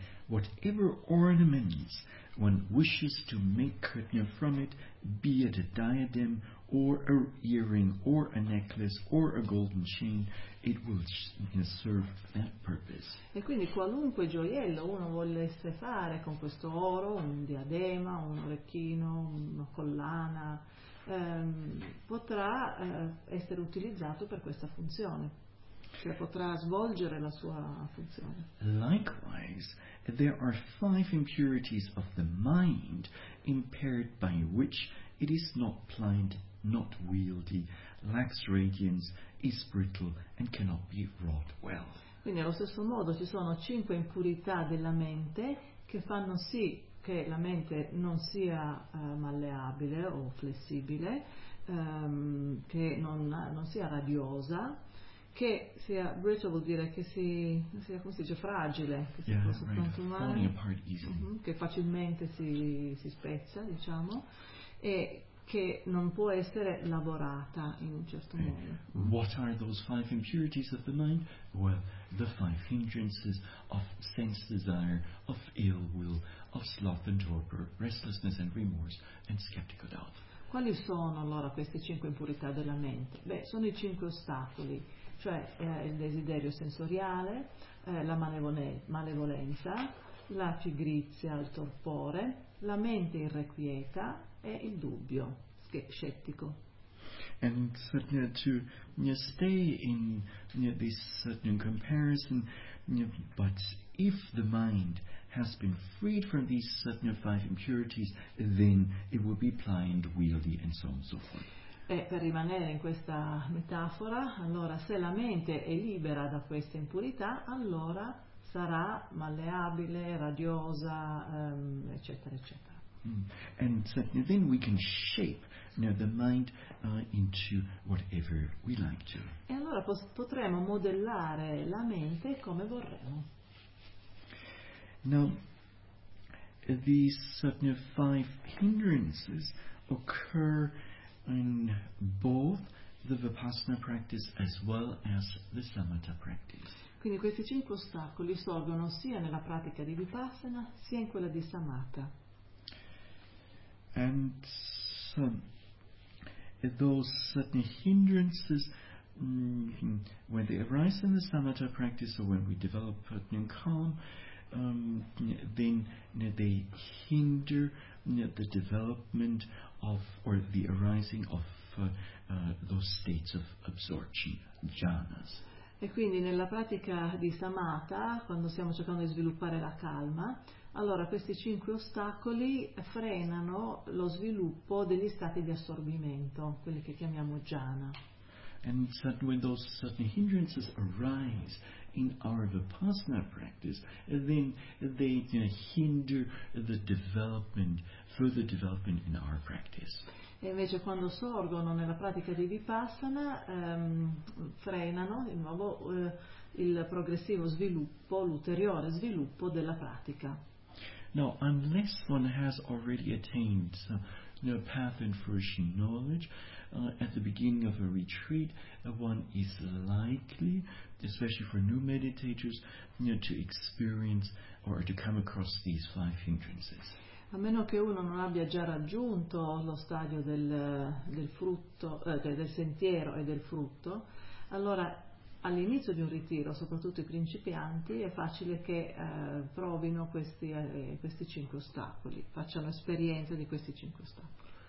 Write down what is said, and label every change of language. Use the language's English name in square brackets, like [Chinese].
[English] Whatever ornaments one wishes to make from it, be it a diadem or a earring or a necklace or a golden chain, it will serve that purpose. [Italian] E quindi qualunque gioiello uno volesse fare con questo oro, un diadema, un orecchino, una collana, potrà essere utilizzato per questa funzione, cioè potrà svolgere la sua funzione. [English] Likewise, there are five impurities of the mind impaired by which it is not pliant, not wieldy, lacks radiance, is brittle and cannot be wrought well. [Italian] Quindi allo stesso modo ci sono cinque impurità della mente che fanno sì che la mente non sia malleabile o flessibile, che non sia radiosa, che sia brittle, vuol dire che sia, come si dice, fragile, che si possa frantumare, che facilmente si spezza, diciamo, e che non può essere lavorata in un certo modo. [English] What are those five impurities of the mind? Well, the five hindrances of sense desire, of ill will, of sloth and torpor, restlessness and remorse, and skeptical doubt. [Italian] Quali sono allora queste cinque impurità della mente? Beh, sono i cinque ostacoli, cioè il desiderio sensoriale, la malevolenza, la pigrizia, il torpore, la mente irrequieta, è il dubbio scettico. [English] And to stay in this comparison, but if the mind has been freed from these certain five impurities, then it will be pliant, wieldy, and so on and so forth. [Italian] E per rimanere in questa metafora, allora se la mente è libera da queste impurità, allora sarà malleabile, radiosa, eccetera, eccetera. [English] And certainly then we can shape, you know, the mind into whatever we like to. [Italian] E allora potremo modellare la mente come vorremmo. [English] Now, these certain five hindrances occur in both the Vipassana practice as well as the Samatha practice. [Italian] Quindi questi cinque ostacoli sorgono sia nella pratica di Vipassana sia in quella di Samatha. [English] And so, those certain hindrances, when they arise in the Samatha practice or when we develop putting calm, then they hinder the development of or the arising of those states of absorption, jhanas. [Italian] E quindi nella pratica di Samatha, quando stiamo cercando di sviluppare la calma, allora questi cinque ostacoli frenano lo sviluppo degli stati di assorbimento, quelli che chiamiamo jhana. [English] And certain, when those certain hindrances arise in our Vipassana practice, then they hinder the development, further development in our practice. [Italian] E invece quando sorgono nella pratica di Vipassana, frenano di nuovo il progressivo sviluppo, l'ulteriore sviluppo della pratica. [English] Now, unless one has already attained some path and fruition knowledge, at the beginning of a retreat, one is likely, especially for new meditators, to experience or to come across these five hindrances. [Italian] A meno che uno non abbia già raggiunto lo stadio del frutto, del sentiero e del frutto, allora all'inizio di un ritiro, soprattutto i principianti, è facile che provino questi cinque ostacoli, facciano esperienza di questi cinque ostacoli.